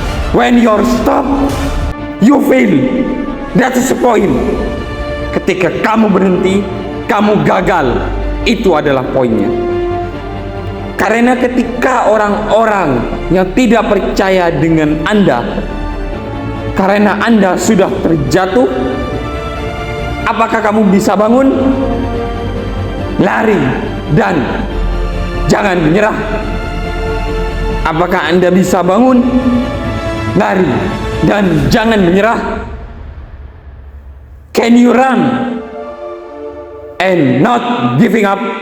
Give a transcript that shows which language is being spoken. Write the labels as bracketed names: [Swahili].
[English] When you're stop, you fail. That's the point. [Indonesian] Ketika kamu berhenti, kamu gagal. Itu adalah poinnya. Karena ketika orang-orang yang tidak percaya dengan Anda, karena Anda sudah terjatuh, apakah kamu bisa bangun? Lari dan jangan menyerah. Apakah Anda bisa bangun? Lari dan jangan menyerah. [English] Can you run and not giving up?